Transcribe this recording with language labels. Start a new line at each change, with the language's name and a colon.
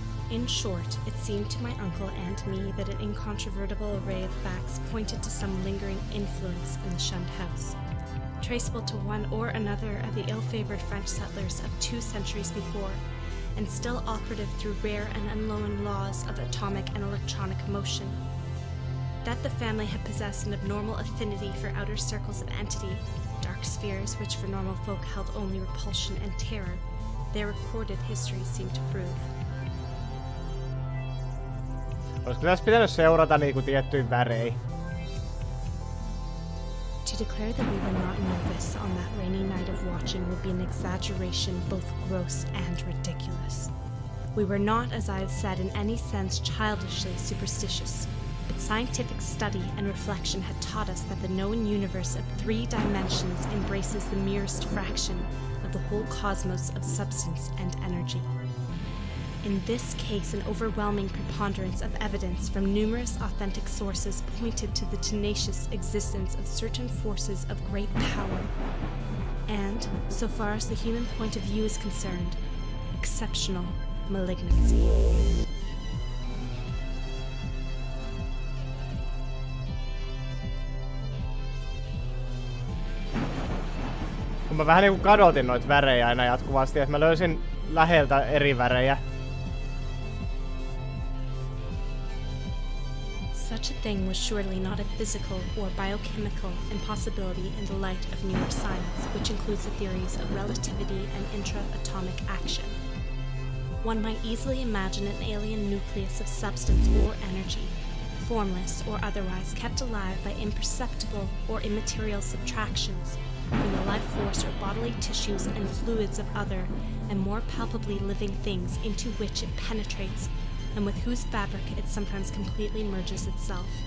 English: In short, it seemed to my uncle and me that an incontrovertible array of facts pointed to some lingering influence in the shunned house, traceable to one or another of the ill-favored French settlers of 2 centuries before, and still operative through rare and unknown laws of atomic and electronic motion. That the family had possessed an abnormal affinity for outer circles of entity, dark spheres which for normal folk held only repulsion and terror, their recorded history seemed to prove.
Finnish: Olisiko tässä pitänyt seurata niinku tiettyyn väreihin?
English: To declare that we were not nervous on that rainy night of watching would be an exaggeration both gross and ridiculous. We were not, as I have said, in any sense childishly superstitious, but scientific study and reflection had taught us that the known universe of 3 dimensions embraces the merest fraction of the whole cosmos of substance and energy. In this case, an overwhelming preponderance of evidence from numerous authentic sources pointed to the tenacious existence of certain forces of great power, and, so far as the human point of view is concerned, exceptional malignancy.
Finnish: Kun mä vähän niinku kadotin noita värejä aina jatkuvasti, että mä löysin läheltä eri värejä.
English: Such a thing was surely not a physical or biochemical impossibility in the light of newer science, which includes the theories of relativity and intra-atomic action. One might easily imagine an alien nucleus of substance or energy, formless or otherwise, kept alive by imperceptible or immaterial subtractions from the life force or bodily tissues and fluids of other and more palpably living things into which it penetrates and with whose fabric it sometimes completely merges itself.